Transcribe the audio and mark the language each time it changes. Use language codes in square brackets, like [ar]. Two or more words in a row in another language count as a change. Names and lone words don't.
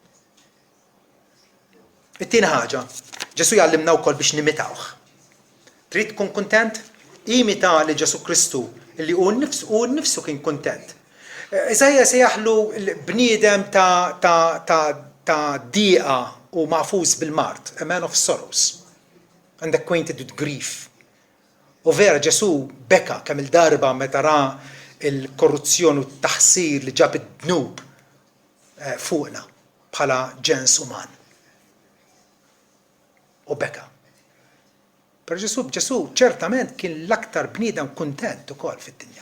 [mt] It-tieni ħaġa, Ġesu jgħallimna wkoll biex nimitawh. Trid tkun kuntent? Imita li Ġesu Kristu li hu nnifsu kien kuntent. Eżajja se jaħlu l-bniedem ta' dieqa u magħfuż bil-mart, [en] a man of sorrows, and acquainted with grief. [mt] U vera Ġesu beka kemm il-darba meta ra il-korruzzjoni u t-taħsir li ġab id-dnub fuqna bħala ġens uman. U beka. Per Ġesu ċertament kien l-aktar bniedem kuntent ukoll fid-dinja.